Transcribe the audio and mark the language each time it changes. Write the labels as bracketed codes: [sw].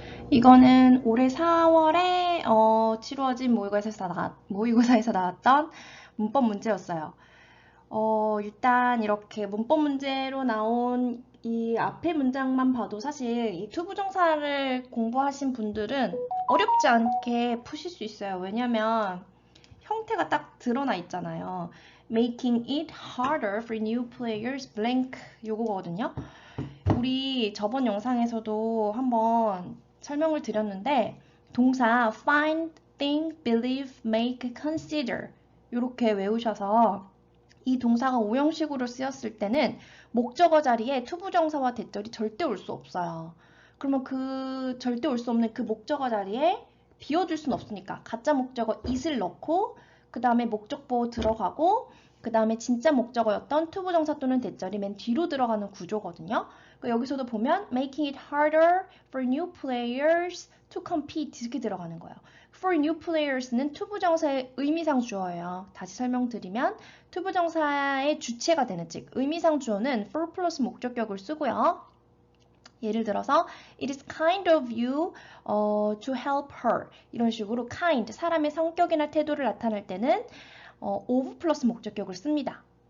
[ko] 이거는 올해 4월에 치루어진 모의고사에서 나왔던 문법 문제였어요. 일단 이렇게 문법 문제로 나온 이 앞에 문장만 봐도 사실 이 투부정사를 공부하신 분들은 어렵지 않게 푸실 수 있어요. 왜냐면 형태가 딱 드러나 있잖아요. [en] Making it harder for new players blank [ko] 요거거든요. 우리 저번 영상에서도 한번 설명을 드렸는데 동사 find, think, believe, make, consider 이렇게 외우셔서 이 동사가 오형식으로 쓰였을 때는 목적어 자리에 투부정사와 대절이 절대 올 수 없어요. 그러면 그 절대 올 수 없는 그 목적어 자리에 비워줄 수는 없으니까 가짜 목적어 it을 넣고 그 다음에 목적보 들어가고 그 다음에 진짜 목적어였던 투부정사 또는 대절이 맨 뒤로 들어가는 구조거든요. 그러니까 여기서도 보면 [en] making it harder for new players to compete [ko] 이렇게 들어가는 거예요. For new players는 투부정사의 의미상 주어예요. 다시 설명드리면 투부정사의 주체가 되는 즉 의미상 주어는 for 플러스 목적격을 쓰고요. 예를 들어서 [en] it is kind of you to help her [ko] 이런 식으로 kind 사람의 성격이나 태도를 나타낼 때는 of 플러스 목적격을 씁니다.